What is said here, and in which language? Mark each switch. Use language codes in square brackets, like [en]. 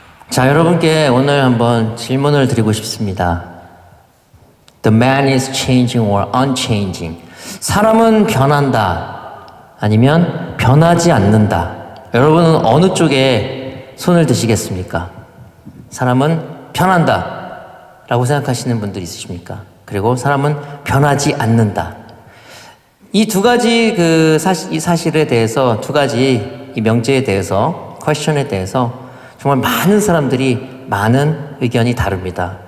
[ko] 자, 여러분께 오늘 한번 질문을 드리고 싶습니다. [en] The man is changing or unchanging. [ko] 사람은 변한다. 아니면 변하지 않는다. 여러분은 어느 쪽에 손을 드시겠습니까? 사람은 변한다 라고 생각하시는 분들 있으십니까? 그리고 사람은 변하지 않는다. 이 두 가지 이 사실에 대해서, 두 가지 이 명제에 대해서, 퀘스천에 대해서 정말 많은 사람들이 많은 의견이 다릅니다.